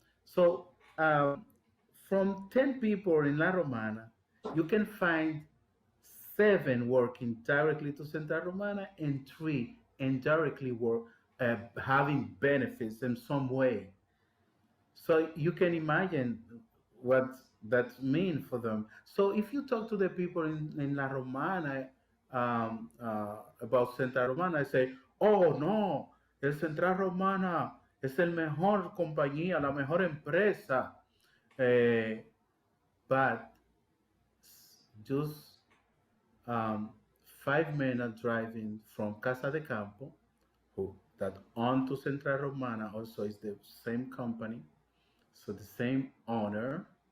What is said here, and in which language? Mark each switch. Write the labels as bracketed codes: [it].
[en] So from 10 people in La Romana, you can find 7 working directly to Santa Romana and 3 indirectly work having benefits in some way. So you can imagine what that means for them. So if you talk to the people in La Romana about Santa Romana, I say, [es] oh no, el Central Romana es el mejor compañía, la mejor empresa. [en] Eh, but just um, 5 minutes driving from Casa de Campo, who that on to Central Romana also is the same company, so the same owner.